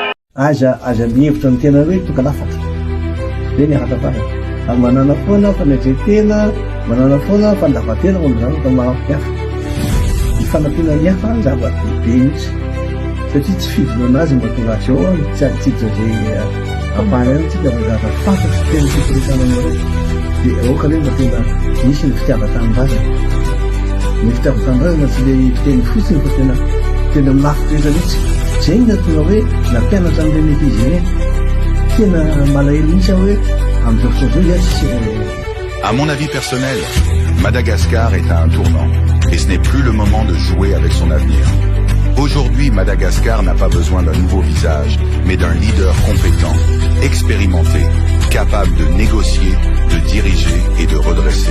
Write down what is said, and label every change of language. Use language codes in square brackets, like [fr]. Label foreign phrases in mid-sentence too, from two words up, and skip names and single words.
[mg] aza mihevitra ny tena hoe tonga lafatra de ny ahatafara manana foana fanetretena manana foana fandavatena amin'izany ka mahafihafa ny fanampiana ny hafa zava-dehibe mihitsy satria tsy fidina azy mba tonga azy ao tsy zay ambany any tsika fa zava-fantatry tena fikorotana aminareo de aoka le mba tena misy ny fitiava-tanindrazana ny fitiava-tanindrazana tsy le fiteny fotsiny fa tena milafitra mihitsy zay ny tonga hoe nampianatra amin'ireny eglizy ireny tena malahelo mihitsy aho hoe amin'izao fotoana zao tsisy. [fr] À mon avis personnel, Madagascar est à un tournant et ce n'est plus le moment de jouer avec son avenir. Aujourd'hui, Madagascar n'a pas besoin d'un nouveau visage, mais d'un leader compétent, expérimenté, capable de négocier, de diriger et de redresser.